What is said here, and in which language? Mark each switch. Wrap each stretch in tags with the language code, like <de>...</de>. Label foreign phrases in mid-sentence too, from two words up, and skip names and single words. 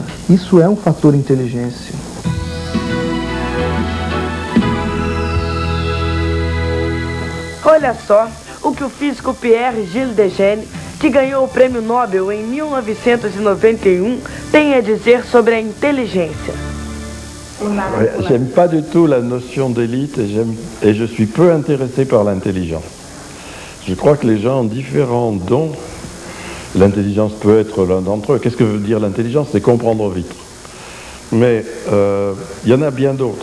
<pt>Isso é um fator inteligência. Olha só o que o físico Pierre Gilles Lejeune, que ganhou o Prêmio Nobel em 1991, tem a dizer sobre a inteligência.</pt> <fr>J'aime pas du tout la notion d'élite et je suis peu intéressé par l'intelligence. Je crois que les gens ont différents dons. L'intelligence peut être l'un d'entre eux. Qu'est-ce que veut dire l'intelligence? C'est comprendre vite. Mais il y en a bien d'autres.</fr>